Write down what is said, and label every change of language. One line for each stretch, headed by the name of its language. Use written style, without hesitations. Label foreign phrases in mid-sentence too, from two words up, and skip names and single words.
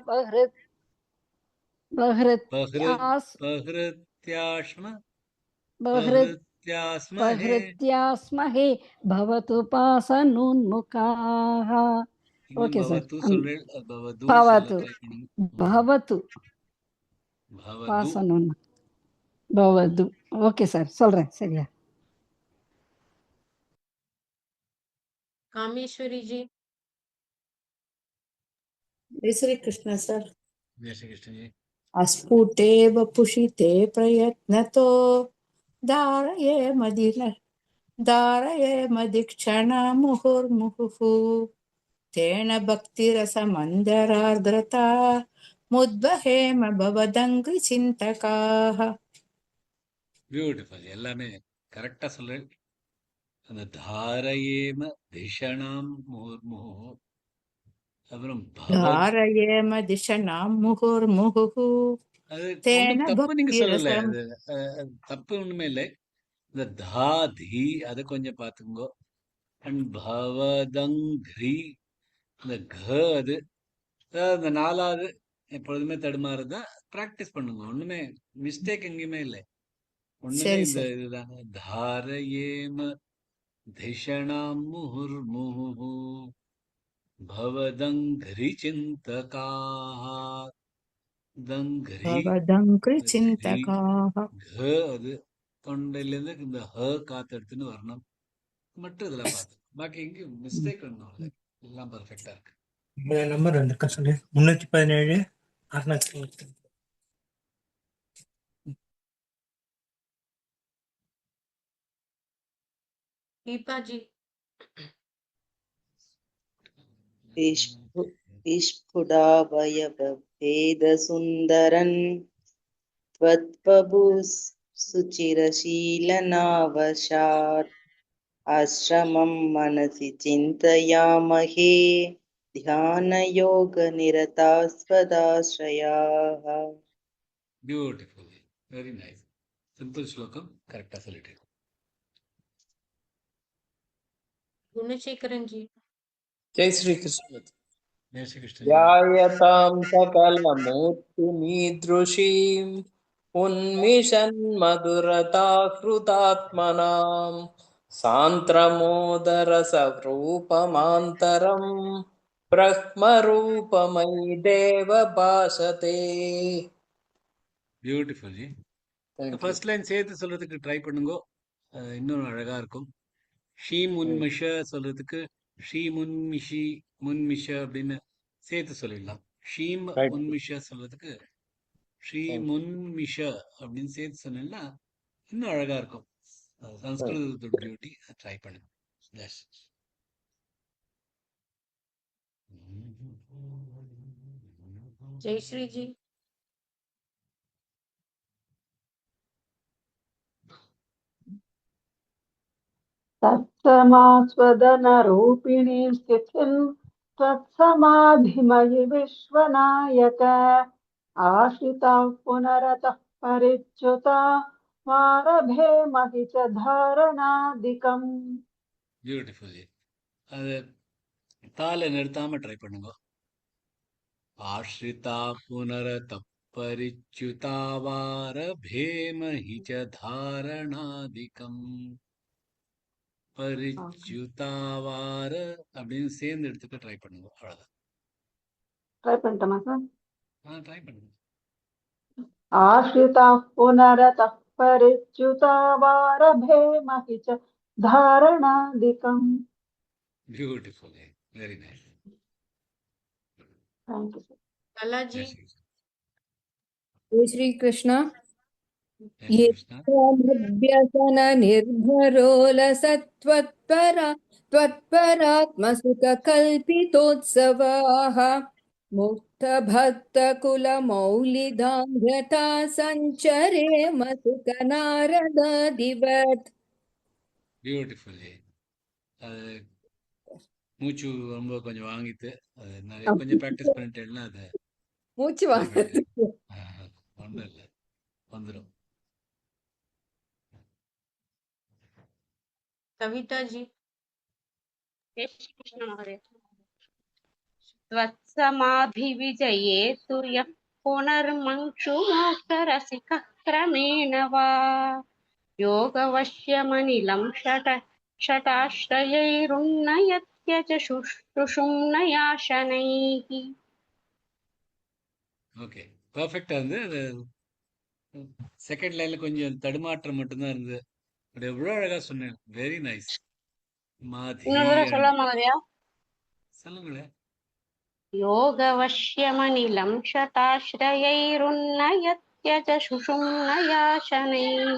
Sanskrit: பஹ்ருத்யாஸ்மஹே बहृत्यास्महे भवतु पाशनोन्मुखाः.
Tamil: இன்னும் ஓகே சார். பவது சொல்றேன், பவது
Sanskrit: பவது
Tamil: சொல்ல ட்ரை பண்ணுங்க.
Sanskrit: பவது பவது पाशनोन् भवतु.
Tamil: ஓகே சார், சொல்றேன். சரியா?
Hindi: कामेश्वरी जी जय श्री कृष्ण सर. जय श्री कृष्ण जी.
Sanskrit: अस्फुटे वपुषिते प्रयत्नतो धारये मदिक्षणा मुहुर्मुहुः तेन भक्तिरसमन्दरार्द्रता मुद्वहेम भवदङ्घ्रिचिन्तकाः.
Tamil: பியூட்டிஃபுல், எல்லாமே கரெக்டா சொல்றேன். அந்த
Sanskrit: धारयेम धिषणां मुर्मुहु,
Tamil: அப்புறம் பவத்,
Sanskrit: धारयेम दिशनां मुहुर्मुहुः
Tamil: அது
Sanskrit: तेन
Tamil: ஒண்ணும் தப்பு நீங்க சொல்லல,
Sanskrit: भक्तिरसम्.
Tamil: அது அது தப்பு ஒண்ணுமே இல்லை. இந்த தா தி அதை கொஞ்சம் பார்த்துக்கோ. அண்ட் பவதங்க்ரி, இந்த க அது, அதாவது இந்த நாலாவது எப்பொழுதுமே தடுமாறுதா, பிராக்டிஸ் பண்ணுங்க. ஒண்ணுமே மிஸ்டேக் எங்கேயுமே இல்லை. ஒண்ணுமே சரி இந்த சார்.
Sanskrit: இதுதாங்க. धारयेम धिषणां मुहुर्मुहुः भवदङ्घ्रि चिन्तकाः. दङ्घ्रि, भवदङ्घ्रिचिन्तकाः.
Tamil: घ அது தொண்டையிலேருந்து இந்த ஹ காத்து எடுத்துன்னு வரணும். மட்டும் இதுல பார்த்து பாக்கி எங்கேயும் மிஸ்டேக் ஒன்றும் இல்லை, எல்லாம் பர்ஃபெக்டா இருக்கு. நம்பர் வந்திருக்கா சொல்லு. 317 610.
Hindi: दीपा जी
Sanskrit: विस्फुटावयवभेदसुन्दरन् त्वत्प्रभु सुचिरशीलनावशात् आश्रमं मनसि चिन्तयामहे ध्यानयोगनिरतास्पदाश्रयाः.
English: Beautiful, very nice.
Tamil: சிம்பிள் ஸ்லோகம் கரெக்டா சொல்லிட்டு.
Hindi: गुणशेखरन जी जय श्री कृष्ण. जय श्री कृष्ण जी.
Sanskrit: ध्यायतां सकलमूर्तिमीदृशीम् उन्मिषन्मधुरताहृदात्मनां सान्द्रमोदरसरूपमान्तरं ब्रह्मरूपमयि देव भासते.
Tamil: பியூட்டிஃபுல் ஜி.
English: first line
Tamil: சேர்த்து சொல்றதுக்கு ட்ரை பண்ணுங்க, இன்னும் அழகா இருக்கும். ஷீ முன்மிஷ சொல்றதுக்கு ஷீ முன்மிஷி முன்மிஷ அப்படின்னு சேர்த்து சொல்லிடலாம். ஷீம்
English: Right.
Tamil: முன்மிஷ சொல்றதுக்கு ஷீ முன்மிஷ அப்படின்னு சேர்த்து சொன்னீங்கன்னா இன்னும் அழகா இருக்கும். சம்ஸ்கிருதத்தோட பியூட்டி ட்ரை பண்ணுங்க.
English: Yes.
Hindi: जयश्री जी
Sanskrit: तत्समास्वदनरूपिणीं स्थितिं त्वत्समाधिमयि विश्वनायक आश्रिताः पुनरतः परिच्युता मारभे महि च धारणादिकम्.
Tamil: பியூட்டிஃபுல். அது தாளை நிறுத்தாம ட்ரை பண்ணுங்க.
Sanskrit: आश्रिता पुनरत परिच्युतावार भेमहि च धारणादिकम्.
Tamil: பரிச்சுதாவார அப்படின்னு சேர்ந்து எடுத்துக்க ட்ரை பண்ணுங்க. அவ்வளவுதான். ட்ரை பண்ணிட்டோமா சார்? ட்ரை பண்ணுங்க.
Sanskrit: आश्रिताः पुनरतः परिच्युता वारभे महि च धारणादिकम्.
English: Beautiful. Very nice. Thank you, sir.
Hindi: कला जी जय श्री कृष्ण जय कृष्णा.
Sanskrit: व्यसन निर्भरोलसत्त्वत्परा त्वत्परात्मसुखकल्पितोत्सवाः मुक्तभक्तकुलमौलिदाङ्गता सञ्चरेम सुखनारदादिवत्
Tamil: பியூட்டிஃபுல். அது மூச்சு ரொம்ப கொஞ்சம் வாங்கிட்டு அது நிறைய கொஞ்சம் ப்ராக்டிஸ் பண்ணிட்டேன்னா அது மூச்சு வாங்குறதுக்கு ஒன்றும் இல்லை, வந்துடும்.
Hindi: कविता जी जय श्री कृष्ण महोदय।
Sanskrit: त्वत्समाधिविजये तु यः पुनर्मङ्क्षुमोक्षरसिकः क्रमेण वा योगवश्यमनिलं षटाश्रयैरुन्नयत्य च शुश्रूषुम्नया शनैः।
Tamil: ஓகே, பர்ஃபெக்டாக இருந்து அது
English: second line
Tamil: கொஞ்சம் தடுமாற்றம் மட்டும்தான் இருந்தது. பட் எவ்வளோ அழகா சொன்னேன்.
English: very nice.
Tamil: மாதி இன்னொரு தடவை சொல்ல மகோதயா? சொல்லுங்களேன்.
Sanskrit: योगवश्यमनिलं शताश्रयैरुन्नयत्य च शुषुम्नया शनैः।